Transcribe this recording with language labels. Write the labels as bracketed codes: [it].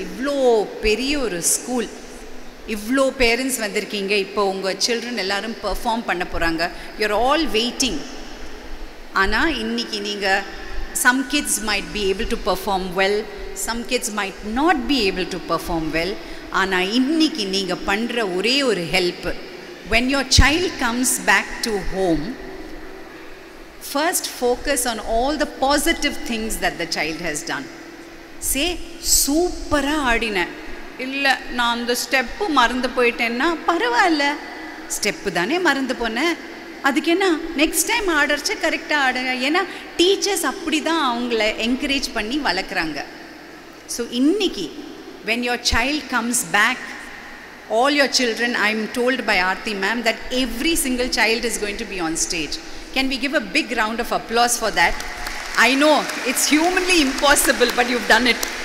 [ta] இவ்வளோ பெரிய ஒரு ஸ்கூல், இவ்வளோ பேரண்ட்ஸ் வந்திருக்கீங்க. இப்போ உங்கள் சில்ட்ரன் எல்லாரும் பெர்ஃபார்ம் பண்ண போகிறாங்க. [en] You're all waiting. [ta] ஆனால் இன்னைக்கு நீங்கள் [en] some kids might be able to perform well, some kids might not be able to perform well. [ta] ஆனால் இன்னைக்கு நீங்கள் பண்ணுற ஒரே ஒரு help, [en] when your child comes back to home, first focus on all the positive things that the child has done. [ta] Say, சூப்பராக ஆடினேன், இல்லை நான் அந்த ஸ்டெப்பு மறந்து போயிட்டேன்னா பரவாயில்ல, ஸ்டெப்பு தானே மறந்து போனேன், அதுக்கு என்ன நெக்ஸ்ட் டைம் ஆர்டர்ச்சு கரெக்டாக ஆடுங்க. ஏன்னா டீச்சர்ஸ் அப்படி தான் அவங்கள என்கரேஜ் பண்ணி வளர்க்குறாங்க. ஸோ இன்னைக்கு [en] when your child comes back, all your children, I am told by Aarti ma'am that every single child is going to be on stage. Can we give a big round of applause for that? I know it's humanly impossible, but you've done it.